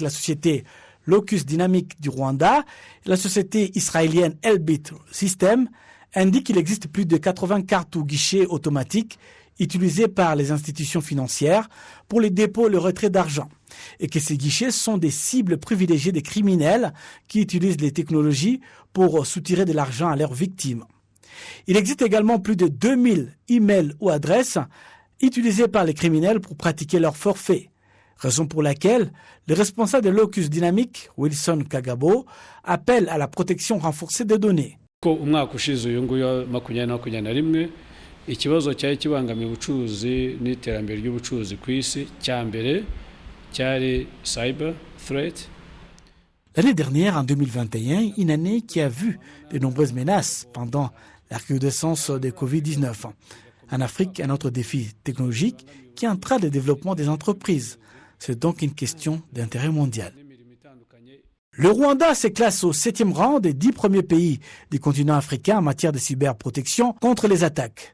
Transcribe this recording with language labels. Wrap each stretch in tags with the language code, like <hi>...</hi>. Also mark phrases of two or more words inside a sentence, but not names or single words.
<fr>la société Locus Dynamic du Rwanda, la société israélienne Elbit System, indique qu'il existe plus de 80 cartes ou guichets automatiques utilisés par les institutions financières pour les dépôts et le retrait d'argent, et que ces guichets sont des cibles privilégiées des criminels qui utilisent les technologies pour soutirer de l'argent à leurs victimes. Il existe également plus de 2000 emails ou adresses utilisées par les criminels pour pratiquer leurs forfaits. Raison pour laquelle le responsable de Locus Dynamic, Wilson Kagabo, appelle à la protection renforcée des données.</fr> <rw>Umwaka ushize uyu nguyu 2021 ikibazo cyari kibangamiye ubucuruzi n'iterambere ry'ubucuruzi ku isi cya mbere cyari</rw> <en>cyber threat.</en> <fr>L'année dernière, en 2021, une année qui a vu de nombreuses menaces pendant la recrudescence de Covid-19. En Afrique, un autre défi technologique qui entraîne le développement des entreprises. C'est donc une question d'intérêt mondial. Le Rwanda se classe au 7e rang des 10 premiers pays du continent africain en matière de cyberprotection contre les attaques.</fr>